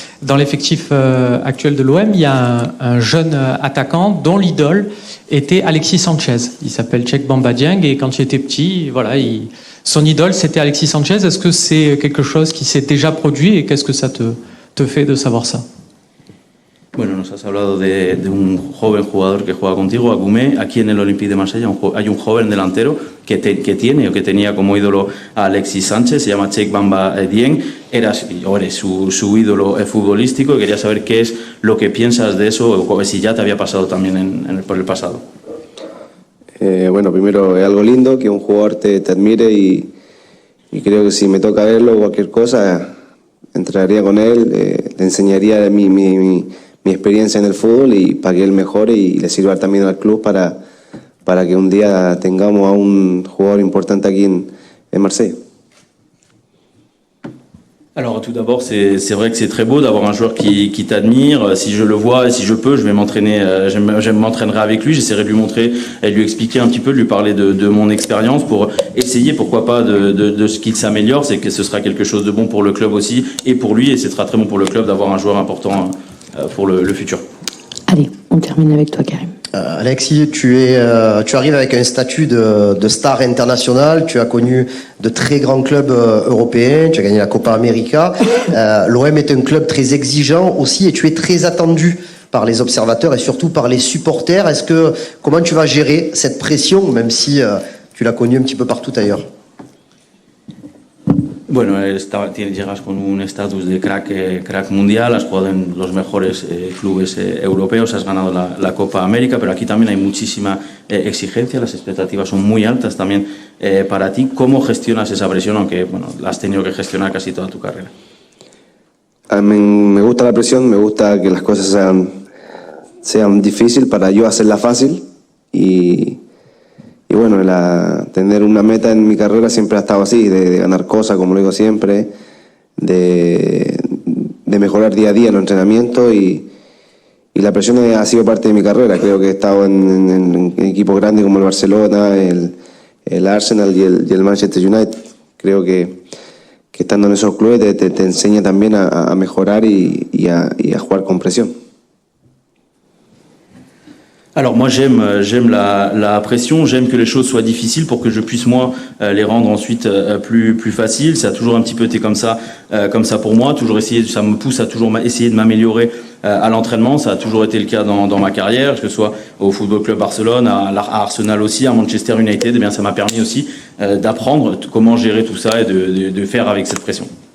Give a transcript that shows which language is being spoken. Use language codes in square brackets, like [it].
[fr] Dans l'effectif actuel de l'OM, il y a un jeune attaquant dont l'idole était Alexis Sanchez. Il s'appelle Cheikh Bamba Dieng et quand il était petit, voilà, son idole c'était Alexis Sanchez. Est-ce que c'est quelque chose qui s'est déjà produit et qu'est-ce que ça te fait de savoir ça? [es] Bueno, nos has hablado de un joven jugador que juega contigo, Agumé. Aquí en el Olympique de Marsella hay un joven delantero que tenía como ídolo a Alexis Sánchez, se llama Cheikh Bamba Dieng. Eres su ídolo futbolístico y quería saber qué es lo que piensas de eso o si ya te había pasado también por el pasado. Bueno, primero es algo lindo que un jugador te admire y creo que si me toca verlo o cualquier cosa, entraría con él, le enseñaría mi experiencia en el fútbol y para que él mejore y le sirva también al club para que un día tengamos a un jugador importante aquí en Marsella. [fr] Alors tout d'abord, c'est vrai que c'est très beau d'avoir un joueur qui t'admire. Si je le vois et si je peux, je vais m'entraîner. Je m'entraînerai avec lui. J'essaierai de lui montrer et de lui expliquer un petit peu, de lui parler de mon expérience pour essayer, pourquoi pas, de ce qu'il s'améliore. C'est que ce sera quelque chose de bon pour le club aussi et pour lui. Et ce sera très bon pour le club d'avoir un joueur important pour le futur. Allez, on termine avec toi, Karim. Alexis, tu arrives avec un statut de star international, tu as connu de très grands clubs européens, tu as gagné la Copa América. L'OM est un club très exigeant aussi et tu es très attendu par les observateurs et surtout par les supporters. Comment tu vas gérer cette pression, même si tu l'as connu un petit peu partout ailleurs. [es] Bueno, llegas con un estatus de crack mundial, has jugado en los mejores clubes europeos, has ganado la Copa América, pero aquí también hay muchísima exigencia, las expectativas son muy altas también para ti. ¿Cómo gestionas esa presión, aunque bueno, la has tenido que gestionar casi toda tu carrera? Me gusta la presión, me gusta que las cosas sean difíciles para yo hacerla fácil y bueno, tener una meta en mi carrera siempre ha estado así, de ganar cosas, como lo digo siempre, de mejorar día a día en los entrenamientos y la presión ha sido parte de mi carrera. Creo que he estado en equipos grandes como el Barcelona, el Arsenal y el Manchester United. Creo que estando en esos clubes te enseña también a mejorar y a jugar con presión. [fr] Alors moi j'aime la pression, j'aime que les choses soient difficiles pour que je puisse moi les rendre ensuite plus faciles. Ça a toujours un petit peu été comme ça pour moi, toujours essayer, ça me pousse à toujours essayer de m'améliorer à l'entraînement. Ça a toujours été le cas dans ma carrière, que ce soit au Football Club Barcelone, à Arsenal aussi, à Manchester United. Eh bien ça m'a permis aussi d'apprendre comment gérer tout ça et de faire avec cette pression.